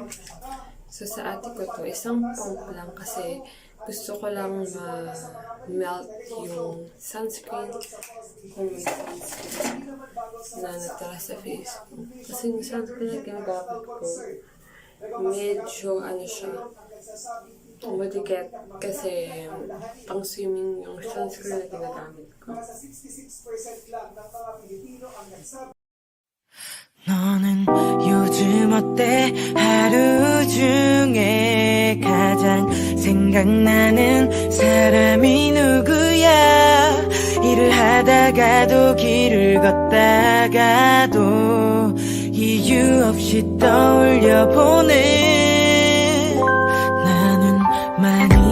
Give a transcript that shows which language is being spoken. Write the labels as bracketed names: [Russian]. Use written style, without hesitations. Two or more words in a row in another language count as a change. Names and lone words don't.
[Filipino] So, sa ate ko to, isang pump lang kasi gusto ko lang ma-melt yung sunscreen kung may sunscreen na natala sa face ko. Kasi yung sunscreen na ginagamit ko, medyo ano siya, madiket kasi pang swimming yung sunscreen na ginagamit ko. [Korean] 너는 요즘 어때? 하루 중에 가장 생각나는 사람이 누구야? 일을 하다가도 길을 걷다가도 이유 없이 떠올려보는 나는 많이